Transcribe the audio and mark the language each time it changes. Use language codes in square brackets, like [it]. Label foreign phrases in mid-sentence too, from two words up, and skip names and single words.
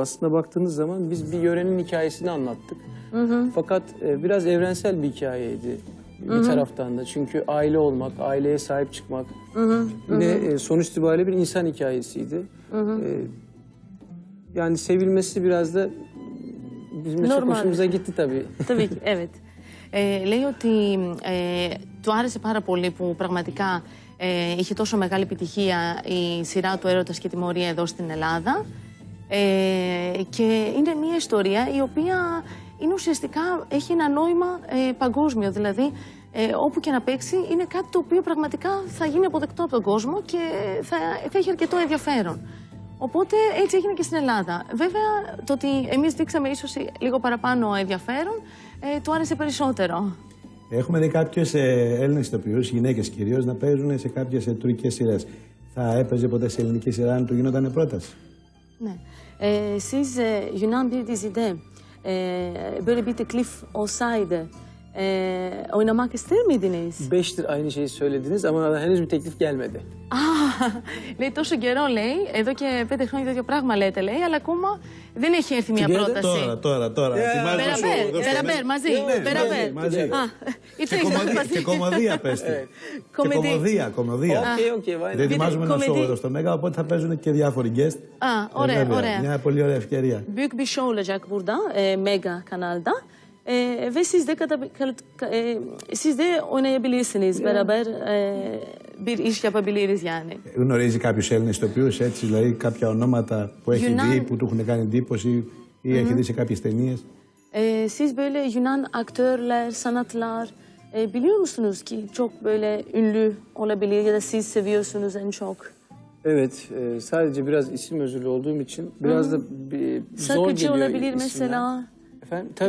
[tr] Aslında baktığınız zaman biz bir yörenin hikayesini anlattık. Fakat biraz evrensel bir hikayeydi bir taraftan da. Çünkü aile olmak, aileye sahip çıkmak yine sonuç itibariyle bir insan hikayesiydi. Yani sevilmesi biraz da bizim de çok hoşumuza gitti tabii. Tabii ki, evet. [el] Λέει ότι του άρεσε πάρα πολύ που πραγματικά είχε τόσο μεγάλη επιτυχία η σειρά του Έρωτας και Τιμωρία εδώ στην Ελλάδα και είναι μια ιστορία η οποία είναι ουσιαστικά έχει ένα νόημα παγκόσμιο, δηλαδή όπου και να παίξει είναι κάτι το οποίο πραγματικά θα γίνει αποδεκτό από τον κόσμο και θα έχει αρκετό ενδιαφέρον. Οπότε έτσι έγινε και στην Ελλάδα. Βέβαια το ότι εμείς δείξαμε ίσως λίγο παραπάνω ενδιαφέρον του άρεσε περισσότερο. Έχουμε δει κάποιες Έλληνες ηθοποιούς, γυναίκες κυρίως, να παίζουν σε κάποιες τουρκικές σειρές. Θα έπαιζε ποτέ σε ελληνική σειρά αν του γινόταν πρόταση? Ναι. [tr] Siz Yunan bir dizide böyle bir teklif olsaydı oynamak ister miydiniz? 5'tir aynı şeyi söylediniz ama henüz bir teklif gelmedi. [el] Λέει τόσο καιρό, λέει, εδώ και 5 χρόνια το ίδιο πράγμα λέτε, λέει, αλλά ακόμα δεν έχει έρθει μια πρόταση. Τώρα. Περαμπέρ, μαζί. Και κομμωδία πέστε. Κομμωδία. Δεν ετοιμάζουμε ένα σόου εδώ στο Μέγα, οπότε θα παίζουν και διάφοροι guest. Ωραία. Μια πολύ ωραία ευκαιρία. [tr] Büyük bir show olacak burada, Mega kanalda. Ve siz de oynayabilirsiniz beraber bir iş yapabiliriz yani. [el] Γνωρίζει κάποιους Έλληνες ηθοποιούς έτσι, δηλαδή κάποια ονόματα που έχει δει, που του έχουν κάνει εντύπωση ή έχει δει σε κάποιες ταινίες? [tr] Siz böyle Yunan aktörler, sanatlar biliyor musunuz ki çok böyle ünlü olabilir ya da siz seviyorsunuz en çok? Evet, sadece biraz isim özürlü olduğum için biraz da zor Sakıcı geliyor olabilir isimler. mesela. Efendim, tabii.